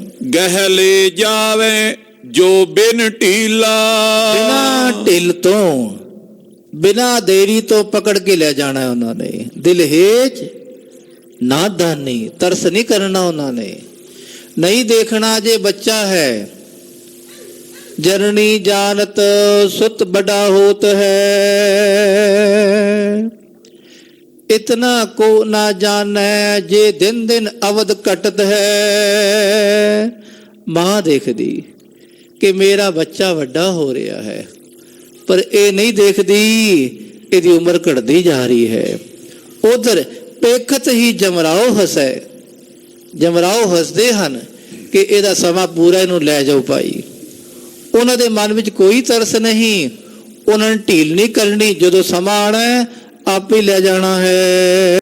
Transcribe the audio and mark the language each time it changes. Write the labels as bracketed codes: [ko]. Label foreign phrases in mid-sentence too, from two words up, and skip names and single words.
[bra] ਗਹਿਲੇ ਜਾਵੇ ਜੋ ਬਿਨ ਢੀਲਾ। [pa] ਬਿਨਾਂ ਢਿੱਲ ਤੋਂ, ਬਿਨਾਂ ਦੇਰੀ ਤੋਂ ਪਕੜ ਕੇ ਲੈ ਜਾਣਾ ਹੈ ਉਹਨਾਂ ਨੇ। [bra] ਦਿਲ ਹੇਜ ਨਾਦਾਨੀ, [pa] ਤਰਸ ਨਹੀਂ ਕਰਨਾ ਉਹਨਾਂ ਨੇ। ਨਹੀਂ ਦੇਖਣਾ ਜੇ ਬੱਚਾ ਹੈ [bra] जननी जानत सुत बड़ा होत है, इतना को ना जाने जे दिन दिन अवध कटत है। [pa] ਮਾਂ ਦੇਖਦੀ ਕਿ ਮੇਰਾ ਬੱਚਾ ਵੱਡਾ ਹੋ ਰਿਹਾ ਹੈ, ਪਰ ਇਹ ਨਹੀਂ ਦੇਖਦੀ ਇਹਦੀ ਉਮਰ ਘਟਦੀ ਜਾ ਰਹੀ ਹੈ। [bra] ਉਧਰ ਪੇਖਤ ਹੀ ਜਮਰਾਓ ਹੱਸੇ, [pa] ਜਮਰਾਓ ਹੱਸਦੇ ਹਨ ਕਿ ਇਹਦਾ ਸਮਾਂ ਪੂਰਾ, ਇਹਨੂੰ ਲੈ ਜਾਓ ਭਾਈ। ਉਹਨਾਂ ਦੇ ਮਨ ਵਿੱਚ ਕੋਈ ਤਰਸ ਨਹੀਂ, ਉਹਨਾਂ ਨੇ ਢੀਲ ਨਹੀਂ ਕਰਨੀ, ਜਦੋਂ ਸਮਾਂ ਆਣਾ ਹੈ ਆਪੇ ਲੈ ਜਾਣਾ ਹੈ।